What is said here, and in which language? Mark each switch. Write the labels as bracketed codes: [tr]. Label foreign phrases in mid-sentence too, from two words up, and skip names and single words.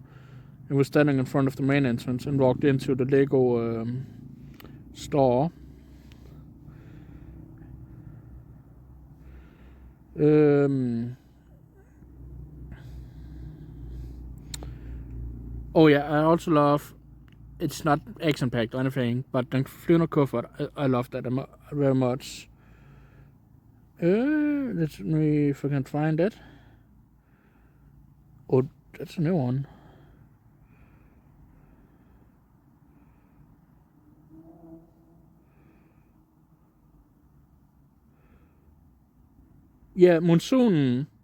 [en] We were standing in front of the main entrance and walked into the Lego store. Oh yeah, I also love, it's not action packed or anything, but the flyvende kuffert, I love that very much. Let's me if I can find it. Oh, that's a new one. Yeah, monsoon.